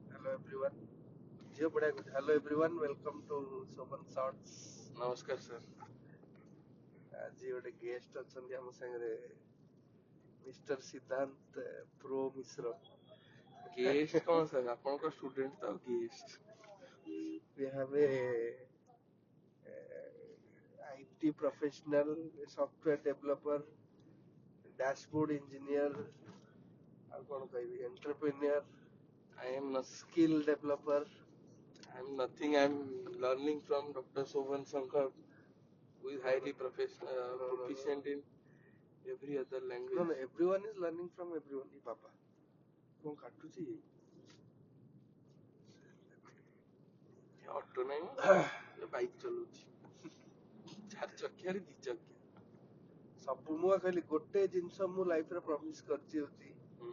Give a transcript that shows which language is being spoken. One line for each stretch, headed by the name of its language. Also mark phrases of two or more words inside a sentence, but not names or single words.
Hindi: everyone. जियो बढ़िया कुछ.
English: Hello everyone, welcome to Soban Shorts.
Hindi: नमस्कार सर.
Odia: ଆଜି ଗୋଟେ ଗେଷ୍ଟ ଅଛନ୍ତି ଆମ ସାଙ୍ଗରେ ମିଷ୍ଟର ସିଦ୍ଧାନ୍ତ ପ୍ରୋ ମିଶ୍ର.
Hindi: गेस्ट कौन सर?
Odia: ଆପଣଙ୍କ ଷ୍ଟୁଡେଣ୍ଟ ତ
Hindi: गेस्ट.
English: We have a IT professional, a software developer, dashboard engineer,
Odia: ଆଉ କଣ କହିବି,
English: entrepreneur, I am skill developer. nothing. I am learning from Dr. Soban Shankar, who is highly proficient in every other No, language. everyone is learning from everyone.
Odia: ଏ ବାବା କଣ କାଟୁଛି? ଅଟୋ ନାହିଁ ବାଇକ୍ ଚଲଉଛି. 4 ଚକିଆରେ 2 ଚକିଆ. ସବୁ ମୁଁ କହିଲି ଗୋଟେ ଜିନିଷ ମୁଁ ଲାଇଫରେ ପ୍ରମିସ କରିଛି ହଉଛି ହୁଁ.